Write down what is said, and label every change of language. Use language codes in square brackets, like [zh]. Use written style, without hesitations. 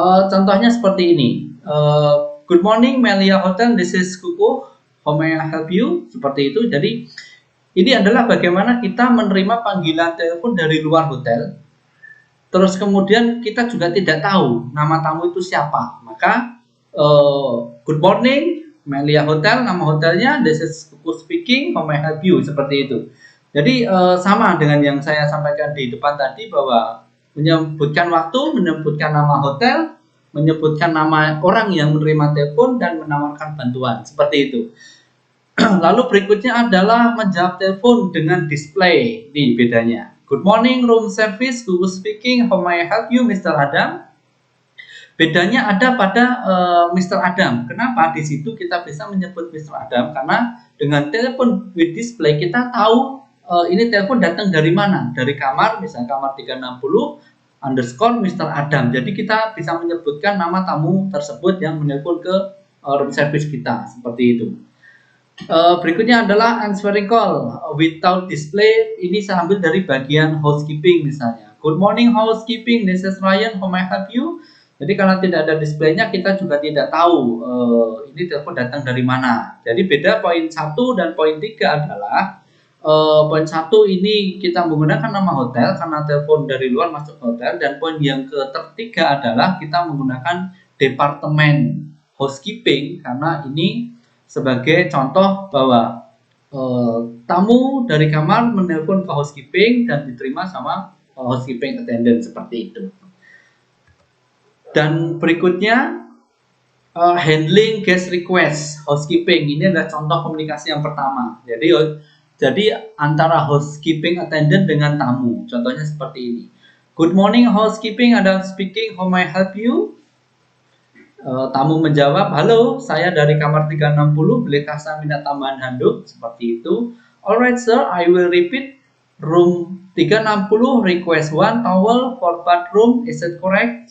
[id] Contohnya seperti ini. [en] Good morning Melia Hotel, this is Kuku. How may I help you? [id] Seperti itu. Jadi ini adalah bagaimana kita menerima panggilan telepon dari luar hotel. Terus kemudian kita juga tidak tahu nama tamu itu siapa. [en] Maka good morning Melia Hotel, [id] nama hotelnya, [en] this is Kuku speaking, how may I help you? [id] Seperti itu. Jadi sama dengan yang saya sampaikan di depan tadi, bahwa menyebutkan waktu, menyebutkan nama hotel, menyebutkan nama orang yang menerima telepon, dan menawarkan bantuan, seperti itu. Lalu berikutnya adalah menjawab telepon dengan display. Ini bedanya. [en] Good morning room service, Kuku speaking, how may I help you, Mr. [id] Adam? Bedanya ada pada Mr. Adam. Kenapa? Di situ kita bisa menyebut Mr. Adam karena dengan telepon with display kita tahu ini telepon datang dari mana. Dari kamar, misalnya kamar 360 underscore Mr. Adam. Jadi kita bisa menyebutkan nama tamu tersebut yang menelpon ke room service kita, seperti itu. Berikutnya adalah [en] answering call without display. [id] Ini saya ambil dari bagian housekeeping misalnya. [en] Good morning housekeeping, this is Ryan, how may I help you? [id] Jadi kalau tidak ada displaynya, kita juga tidak tahu ini telepon datang dari mana. Jadi beda poin 1 dan poin 3 adalah poin 1 ini kita menggunakan nama hotel karena telepon dari luar masuk hotel, dan poin yang ketiga adalah kita menggunakan departemen housekeeping karena ini sebagai contoh bahwa tamu dari kamar menelpon ke housekeeping dan diterima sama housekeeping attendant, seperti itu. Dan berikutnya handling guest request housekeeping. Ini adalah contoh komunikasi yang pertama. Jadi antara housekeeping attendant dengan tamu. Contohnya seperti ini. [en] Good morning housekeeping, Adam speaking, how may I help you? [id] Tamu menjawab, halo, saya dari kamar 360, bolehkah saya minta tambahan handuk? Seperti itu. [en] Alright sir, I will repeat. Room 360 request 1 towel for bathroom, is it correct?